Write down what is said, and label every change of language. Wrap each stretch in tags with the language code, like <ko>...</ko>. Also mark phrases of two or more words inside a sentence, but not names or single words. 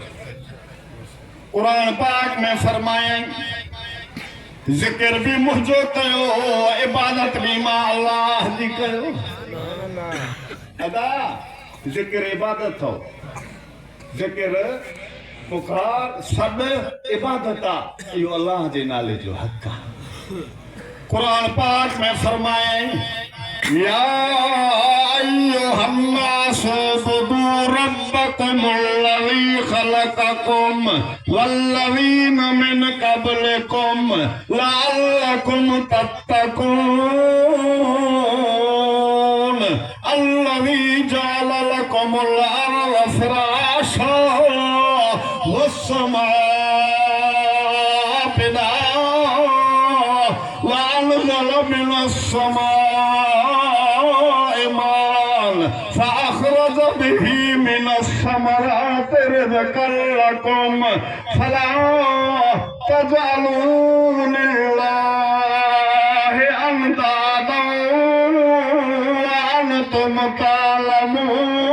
<sd>कुरान पाक में फरमाए ज़िक्र भी मुंहिंजो कयो, इबादत भी मां अल्लाह जी कयो। अदा ज़िक्र इबादत हो, ज़िक्र पुकार सभु इबादत आहे, इहो अल्लाह जे नाले जो हक़ आहे। कुरान पाक में फरमाए</sd> <ar>يا أيها الناس اعبدوا ربكم الذي خلقكم والذين من قبلكم لعلكم تتقون الذي جعل لكم الأرض فراشا والسماء بناء وأنزل من السماء ماء فأخرج به من الثمرات رزقا لكم فلا تجعلوا لله أندادا وأنتم تعلمون.</ar>